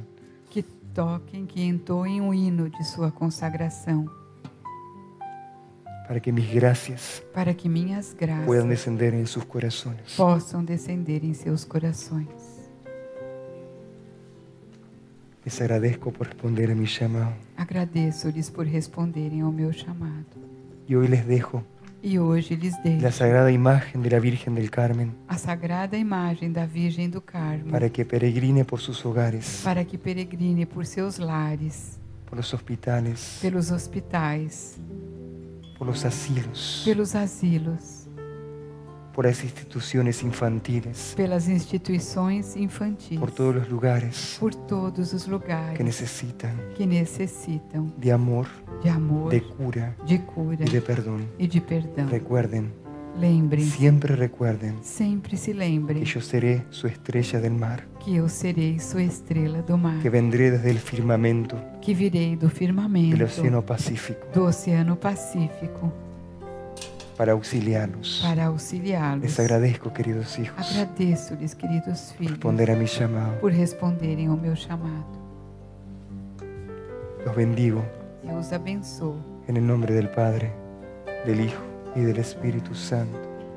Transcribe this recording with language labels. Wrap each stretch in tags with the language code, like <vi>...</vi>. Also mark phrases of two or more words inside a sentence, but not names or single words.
<pt>que toquem, que entoem o hino de sua consagração,</pt> <es>para que mis gracias</es> <pt>para que minhas</pt> <es>puedan</es> <pt>graças</pt> <es>descender en sus corazones.</es> <pt>possam descender em seus corações.</pt> <es>Les agradezco por responder a mi llamado</es> <pt>Agradeço-lhes por responderem ao meu chamado.</pt> <es>y hoy les dejo</es> <pt>E hoje lhes</pt> <es>la</es> <pt>deixo</pt> <es>sagrada imagen de la Virgen del Carmen</es> <pt>a sagrada imagem da Virgem do Carmo,</pt> <es>para que peregrine por sus hogares,</es> <pt>para que peregrine por seus lares,</pt> <es>por los hospitales,</es> <pt>pelos hospitais,</pt> <es>por los asilos,</es> <pt>pelos asilos,</pt> <es>por las instituciones infantiles,</es> <pt>pelas instituições infantis,</pt> <es>por todos los lugares</es> <pt>por todos os que lugares</pt> <es>necesitan de amor, de cura</es> <pt>de cura</pt> <es>y de perdón.</es> <pt>e de perdão.</pt> <es>Recuerden,</es> <pt>Lembrem-se,</pt> <es>siempre recuerden</es> <pt>sempre se que lembrem</pt> <es>yo seré su estrella del mar,</es> <pt>que eu serei sua estrela do mar,</pt> <es>que vendré desde el firmamento</es> <pt>que virei do</pt> <es>del</es> <pt>firmamento</pt> <es>Océano Pacífico</es> <pt>do Oceano Pacífico</pt> <es>para auxiliarnos.</es> <pt>para auxiliá-los.</pt> <es>Les agradezco, queridos hijos,</es> <pt>Agradeço-lhes, queridos</pt> <es>por</es> <pt>filhos,</pt> <es>responder a mi llamado.</es> <pt>por responderem ao meu chamado.</pt> <es>Los bendigo</es> <pt>Eu os abençoo.</pt> <es>en el nombre del Padre, del Hijo y del Espíritu Santo.</es>